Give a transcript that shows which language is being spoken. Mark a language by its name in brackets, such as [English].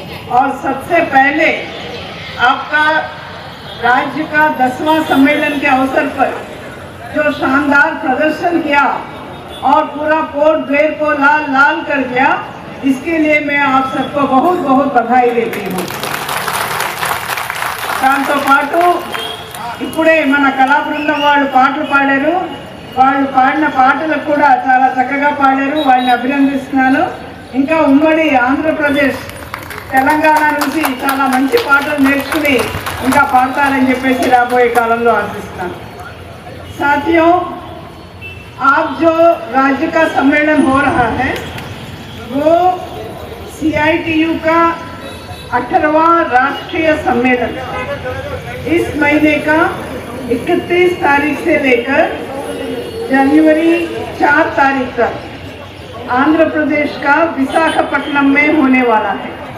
[Hindi] और सबसे पहले आपका राज्य का 10वां सम्मेलन के अवसर पर जो शानदार प्रदर्शन किया और पूरा कोर्ट ग्लेर को लाल लाल कर दिया, इसके लिए मैं आप सबको बहुत बहुत बधाई देती हूँ। [Telugu] దాంతో పాటు ఇప్పుడే మన కళా బృందం వాళ్ళు పాటలు పాడారు, వాళ్ళు పాడిన పాటలకు కూడా చాలా చక్కగా పాడారు, వాళ్ళని అభినందిస్తున్నాను. ఇంకా ఉమ్మడి ఆంధ్రప్రదేశ్ తెలంగాణ నుంచి చాలా మంచి పాటలు నేర్చుకుని ఇంకా పాడతారని చెప్పేసి రాబోయే కాలంలో ఆశిస్తున్నాను. [Hindi] साथियों, आप जो राज्य का सम्मेलन हो रहा है वो CITU का 18वां राष्ट्रीय सम्मेलन इस महीने का 31 तारीख से लेकर जनवरी 4 तारीख तक आंध्र प्रदेश का विशाखापट्टनम में होने वाला है।